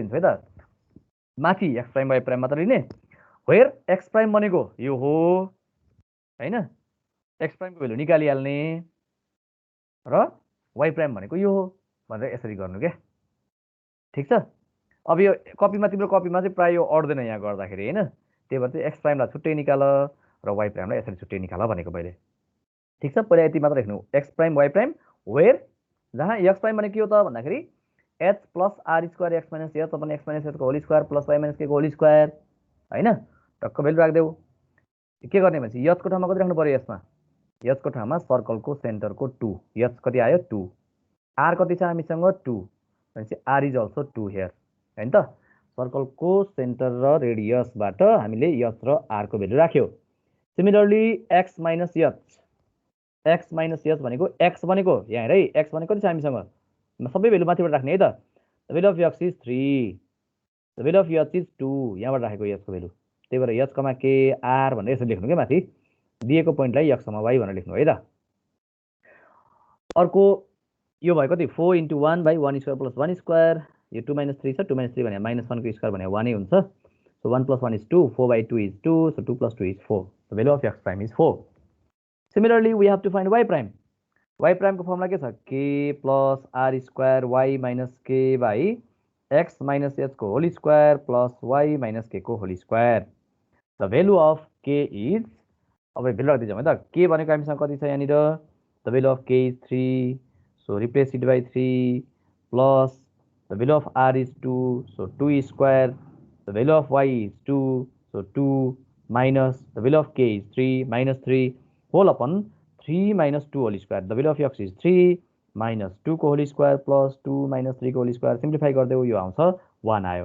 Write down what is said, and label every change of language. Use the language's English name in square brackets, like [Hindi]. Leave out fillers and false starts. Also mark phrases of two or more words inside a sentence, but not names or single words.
[Nepali] लिन्छु है त माथि [English] x prime y prime [Nepali] मात्र लिने [English] where x prime [Nepali] भनेको यो हो हैन [English] x prime [Nepali] को भ्यालु निकालिहाल्ने र [English] y prime [Nepali] भनेको यो हो भनेर यसरी गर्नु के ठीक छ अब यो कपीमा तिम्रो कपीमा चाहिँ प्राय यो अड्दैन यहाँ गर्दाखेरि हैन त्यही भएर चाहिँ x प्राइमलाई छुट्टै निकाल र y प्राइमलाई यसरी छुट्टै निकाल भनेको मैले ठीक छ पहिला यति मात्र लेख्नु x [English] prime y prime where [Nepali] जहाँ [English] x prime [Nepali] भनेको के हो त भन्दाखेरि [English] h plus r square x minus h upon x minus h [Nepali] को [English] whole square plus y minus k [Nepali] को [English] whole square [Nepali] हैन टक्क भ्यालु राख्देऊ के गर्ने भनेपछि h को ठाउँमा कति राख्नु पर्यो यसमा h को ठाउँमा सर्कल को सेन्टर को 2 h कति आयो 2 r कति छ हामीसँग 2 भनेपछि [English] r is also 2 here [Nepali] हैन त सर्कल को सेन्टर र रेडियस बाट हामीले h र r को भ्यालु राख्यो सिमिलरली [English] x minus [Nepali] h भनेको x भनेको यहाँ हेर है x भनेको कति छ हामीसँग सबै भ्यालु माथिबाट राख्ने है त [English] the value of x is 3 the value of h is 2 [Nepali] यहाँबाट राखेको h को भ्यालु त्यही भएर h, k r भनेर यसरी लेख्नु के माथि दिएको पोइन्टलाई x, y भनेर लेख्नु है त अर्को यो भयो कति [English] 4 into 1 by 1 square plus 1 square यो 2 minus 3 छ 2 minus 3 [Nepali] भने -1 को स्क्वायर भने 1 नै हुन्छ [English] सो 1 plus 1 is 2 4 by 2 is 2 so 2 plus 2 is 4 the value of x prime is 4 similarly we have to find y prime [Nepali] को फर्मुला के छ [English] k plus r square y minus k by x minus h को whole square plus y minus k को whole square the value of k is, [Nepali] अब भेल्यु राखिदिन्छौँ है त, के भनेको हामीसँग कति छ यहाँनिर, [English] the value of k is 3, so replace it by 3 plus the value of r is 2, so 2 square, the value of y is 2, so 2 minus the value of k is 3 minus 3 whole upon 3 minus 2 whole square, the value of x is 3 minus 2 whole square plus 2 minus 3 whole square, [Nepali] सिम्प्लिफाई गर्दै यो आउँछ 1 आयो।